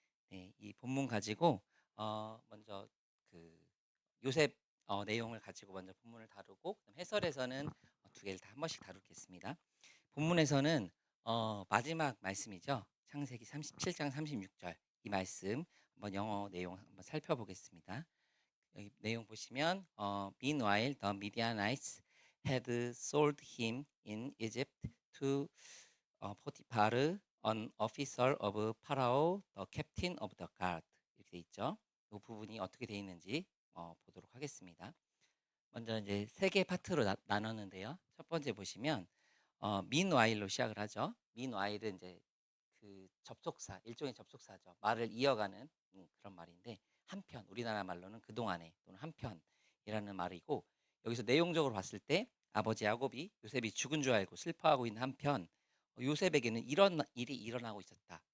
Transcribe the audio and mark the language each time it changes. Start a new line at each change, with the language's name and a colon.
Korean: 네, 이 본문 가지고 먼저 그 요셉 내용을 가지고 먼저 본문을 다루고 그다음 해설에서는 두 개를 다 한 번씩 다루겠습니다. 본문에서는 마지막 말씀이죠. 창세기 37장 36절 이 말씀 한번 영어 내용 한번 살펴보겠습니다. 여기 내용 보시면
English: Meanwhile the Midianites had sold him in Egypt to Potiphar, an officer of Pharaoh, the captain of the guard.
Korean: 이렇게 돼 있죠. 이 부분이 어떻게 돼 있는지 보도록 하겠습니다. 먼저 이제 세 개 파트로 나눴는데요. 첫 번째 보시면 meanwhile로 시작을 하죠. meanwhile은 이제 그 접속사, 일종의 접속사죠. 말을 이어가는 그런 말인데 한편, 우리나라 말로는 그동안에 또는 한편이라는 말이고, 여기서 내용적으로 봤을 때 아버지 야곱이 요셉이 죽은 줄 알고 슬퍼하고 있는 한편 요셉에게는 이런 일이 일어나고 있었다.